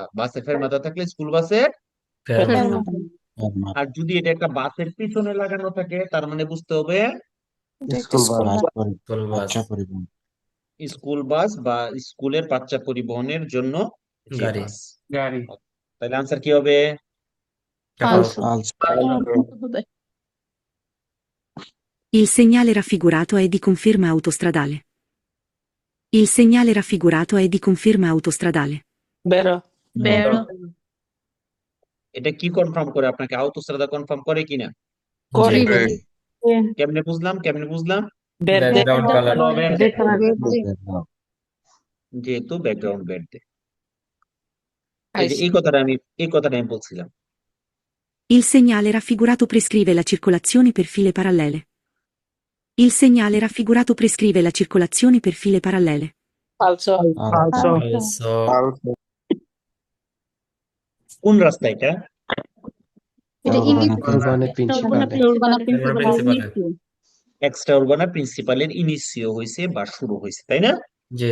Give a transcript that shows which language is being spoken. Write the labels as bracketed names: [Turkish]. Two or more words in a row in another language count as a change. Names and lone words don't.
[Bangla] বাসের ফেরমাতা থাকলে স্কুল বাসের, আর যদি এটা একটা বাসের পিছনে লাগানো থাকে তার মানে বুঝতে হবে স্কুল বাস স্কুল বাস বা স্কুলের বাচ্চা পরিবহনের জন্য যে গাড়ি বাস। তাহলে আনসার কি হবে? Falso. হবে। [Italian] Il segnale raffigurato è di conferma autostradale. Il segnale raffigurato è di conferma autostradale. [Bangla] বেরো। এটা কি কনফার্ম করে আপনাকে? autostrada কনফার্ম করে কিনা? জি কেমনে বুঝলাম, কেমনে বুঝলাম? ব্যাকগ্রাউন্ড কালার যেহেতু ব্যাকগ্রাউন্ড বেড। এই কথাটা আমি বলছিলাম। [Italian] Il segnale raffigurato prescrive la circolazione per file parallele. Il segnale raffigurato prescrive la circolazione per file parallele. [Bangla] ফালসো কোন রাস্তা এটা? এটা [Italian] urbane principale [Bangla] প্রিন্সিপালে [Italian] extra urbana principale [Bangla] ইনিশিও হয়েছে বা শুরু হয়েছে, তাই না? জি